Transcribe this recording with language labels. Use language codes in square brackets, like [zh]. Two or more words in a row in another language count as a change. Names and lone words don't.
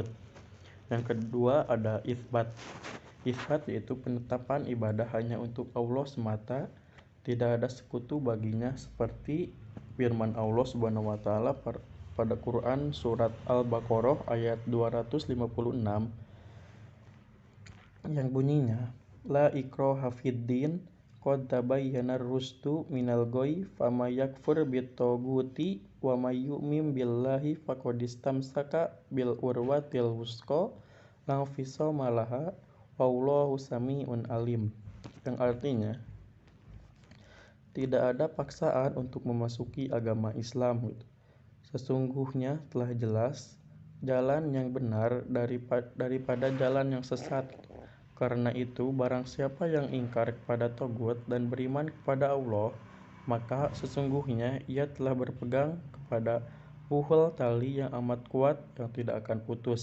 [id] Yang kedua ada isbat. Isbat yaitu penetapan ibadah hanya untuk Allah semata, tidak ada sekutu baginya, seperti firman Allah [ar] سبحانه وتعالى [id] pada Quran surat Al-Baqarah ayat 256 yang bunyinya, [ar] لا إكراه في الدين قد تبين الرشد من الغي فمن يكفر بالطاغوت ويؤمن بالله فقد استمسك بالعروة الوثقى لا انفصام لها والله سميع عليم. [id] Yang artinya, tidak ada paksaan untuk memasuki agama Islam gitu. Sesungguhnya telah jelas jalan yang benar daripada jalan yang sesat. Karena itu, barang siapa yang ingkar kepada Togut dan beriman kepada Allah, maka sesungguhnya ia telah berpegang kepada puhul tali yang amat kuat yang tidak akan putus.